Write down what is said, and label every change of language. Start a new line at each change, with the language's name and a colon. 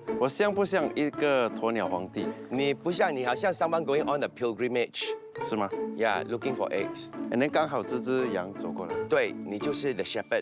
Chinese: 我像不像一个鸵鸟皇帝？你不像你好像
English: someone going on a pilgrimage.
Chinese: 是吗
English: Yeah, looking for eggs. ？ And then
Chinese: 刚好这只羊走过来。对，你就是
English: the shepherd.